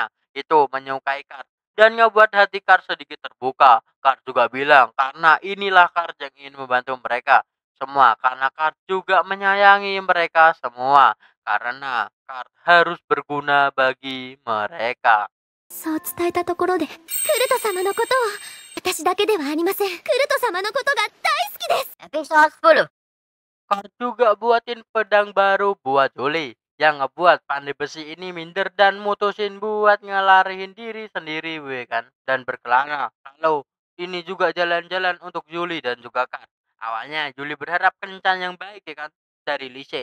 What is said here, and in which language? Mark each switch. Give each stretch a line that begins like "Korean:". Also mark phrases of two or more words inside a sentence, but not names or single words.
Indonesian: Itu menyukai Kart dan ngebuat hati Kar sedikit terbuka. Kar juga bilang karena inilah Kar yang ingin membantu mereka semua. Karena Kar juga menyayangi mereka semua. Karena Kar harus berguna bagi mereka.
Japanese: そう伝えたところで、クルト様のことを、私だけではありません。クルト様のことが大好きです。
Indonesian: Episode 10. Kar juga buatin pedang baru buat Julie. Yang ngebuat pandai besi ini minder dan mutusin buat ngelarihin diri sendiri kan. Dan berkelana kalau ini juga jalan-jalan untuk Julie dan juga Kar. Awalnya Julie berharap kencan yang baik ya kan dari Lise.